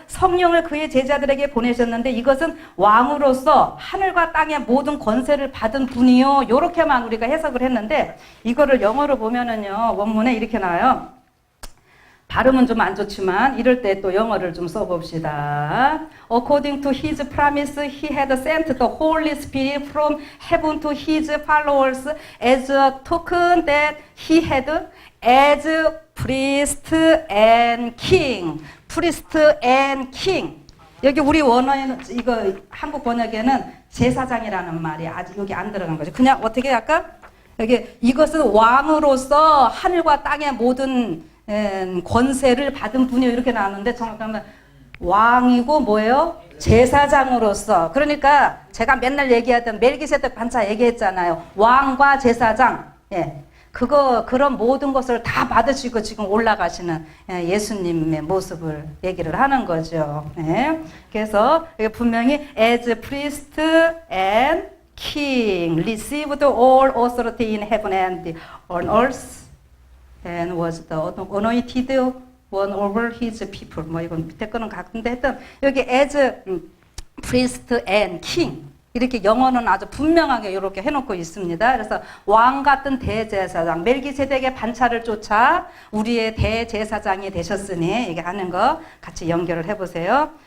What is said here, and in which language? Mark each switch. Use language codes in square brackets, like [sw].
[ko] 성령을 그의 제자들에게 보내셨는데 이것은 왕으로서 하늘과 땅의 모든 권세를 받은 분이요. 이렇게만 우리가 해석을 했는데 이거를 영어로 보면은요. 원문에 이렇게 나와요. 발음은 좀 안 좋지만 이럴 때 또 영어를 좀 써봅시다. [en] According to his promise, he had sent the Holy Spirit from heaven to his followers as a token that he had as priest and king. priest and king. [ko] 여기 우리 원어에는 이거 한국 번역에는 제사장이라는 말이 아직 여기 안 들어간 거죠. 그냥 어떻게 할까? 여기 이것은 왕으로서 하늘과 땅의 모든 권세를 받은 분이요 이렇게 나왔는데 정확하면 왕이고 뭐예요? 제사장으로서. 그러니까 제가 맨날 얘기하던 멜기세덱 반차 얘기했잖아요. 왕과 제사장. 예. 그런 모든 것을 다 받으시고 지금 올라가시는 예수님의 모습을 얘기를 하는 거죠. 예. 그래서 분명히 [en] as priest and king received all authority in heaven and on earth and was the anointed one over his people. [ko] 뭐 이건 밑에 거는 같은데 하여튼 여기 [en] as priest and king [ko] 이렇게 영어는 아주 분명하게 이렇게 해놓고 있습니다. 그래서 왕 같은 대제사장, 멜기세덱의 반차를 쫓아 우리의 대제사장이 되셨으니 이게 하는 거 같이 연결을 해보세요.